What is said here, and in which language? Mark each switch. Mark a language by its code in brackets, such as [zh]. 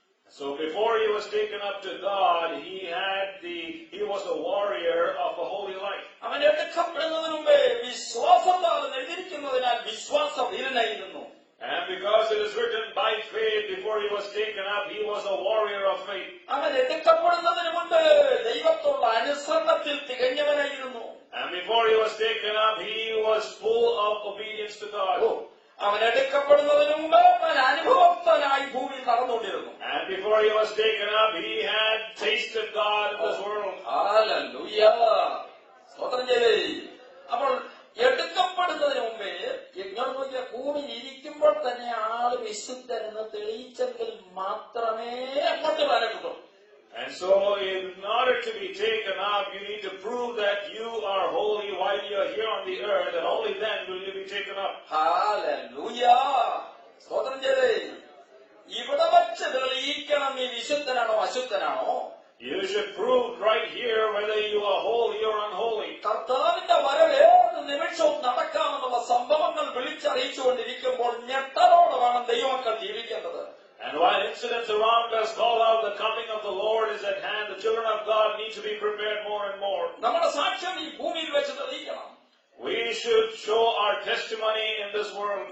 [en] So before he was taken up to God, he was a warrior of a holy life. [ml] അവൻ എടുക്കപ്പെടുന്നതിന് മുമ്പേ വിശ്വാസത്താൽ എഴുതിയിരിക്കുന്നതിനാൽ വിശ്വാസ വീരനായിരുന്നു. [en] And because it is written by faith, before he was taken up, he was a warrior of faith. [ml] അവൻ എടുക്കപ്പെടുന്നതിന് മുമ്പ് ദൈവത്തോടുള്ള അനുസരണത്തിൽ തികഞ്ഞവനായിരുന്നു. [en] And before he was taken up, he was full of obedience to God. [ml] അവൻ എടുക്കപ്പെടുന്നതിന് മുമ്പ് അവൻ അനുഭവസ്ഥനായി ഭൂമിയിൽ നടന്നുകൊണ്ടിരുന്നു. [en] And before he was taken up, he had tasted God in this world. [ml] Hallelujah. സ്തോത്രം ചെയ്തേ. അപ്പോൾ എടുക്കപ്പെടുന്നതിന് മുമ്പേ ഭൂമിയിൽ ഇരിക്കുമ്പോൾ തന്നെ ആള് വിശുദ്ധനെന്ന് തെളിയിച്ചെങ്കിൽ മാത്രമേ അങ്ങോട്ട് വരട്ടുള്ളൂ. [en] And so in order to be taken up, you need to prove that you are holy while you are here on the earth, and only then will you be taken up. [ml] Hallelujah. സ്തോത്രം ചെയ്തേ. ഇവിടെ വച്ച് തെളിയിക്കണം നീ വിശുദ്ധനാണോ അശുദ്ധനാണോ. [en] You should prove right here whether you are holy or unholy. [ml] കർത്താവിന്റെ വരവ് ഏത് നിമിഷവും നടക്കാമെന്നുള്ള സംഭവങ്ങൾ വിളിച്ചറിയിച്ചുകൊണ്ടിരിക്കുമ്പോൾ ഞെട്ടലോടെ വേണം ദൈവമക്കൾ ജീവിക്കേണ്ടത്. [en] And while incidents around us call out the coming of the Lord is at hand, the children of God need to be prepared more and more. [ml] നമ്മുടെ സാക്ഷ്യം ഈ ഭൂമിയിൽ വെച്ച് തെളിയിക്കണം. [en] We should show our testimony in this world.